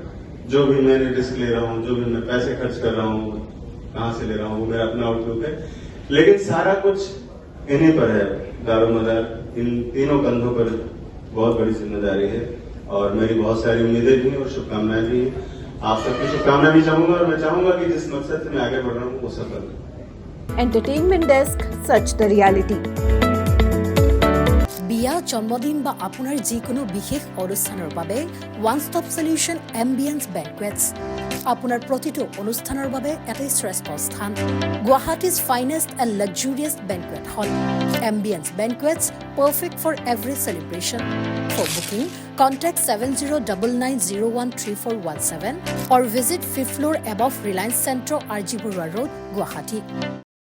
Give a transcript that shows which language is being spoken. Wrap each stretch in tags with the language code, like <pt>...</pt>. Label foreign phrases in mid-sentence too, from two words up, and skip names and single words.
<hi>जो भी मैं रिस्क ले रहा हूँ, जो भी मैं पैसे खर्च कर रहा हूँ, कहाँ से ले रहा हूँ, वो मेरा अपना आउटलुक है, लेकिन सारा कुछ इन्हीं पर है। दारोमदार इन तीनों कंधों पर बहुत बड़ी जिम्मेदारी है और मेरी बहुत सारी उम्मीदें भी हैं और शुभकामनाएं भी हैं। आप सबकी शुभकामनाएं भी चाहूंगा और मैं चाहूंगा कि जिस मकसद से मैं आगे बढ़ रहा हूँ वो सफल हो।</hi> <en>Entertainment Desk, Such The Reality.</en> <as>বিয়া, জন্মদিন বা আপোনাৰ যিকোনো বিশেষ অনুষ্ঠানৰ বাবে</as> <en>one stop solution</en> <as>এম্বিয়েন্স বেংকুৱেটছ। আপোনাৰ প্ৰতিটো অনুষ্ঠানৰ বাবে এটাই শ্ৰেষ্ঠ স্থান,</as> <en>Guwahati's finest and luxurious banquet hall. Ambience Banquets, perfect for every celebration. for booking, contact 7099013417 or visit 5th floor above Reliance Centro, RG Burwa Road, Guwahati.</en>